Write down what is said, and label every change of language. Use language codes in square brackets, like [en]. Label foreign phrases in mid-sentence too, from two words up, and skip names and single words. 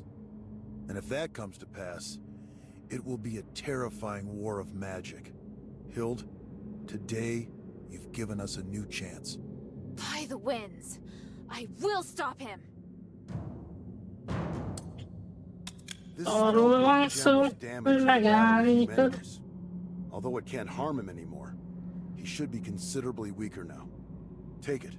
[en] And if that comes to pass, it will be a terrifying war of magic. Hild, today, you've given us a new chance. By the winds! I will stop him! This [hu] Arról van szó, hogy megállítod. [en] Although it can't harm him anymore, he should be considerably weaker now. Take it.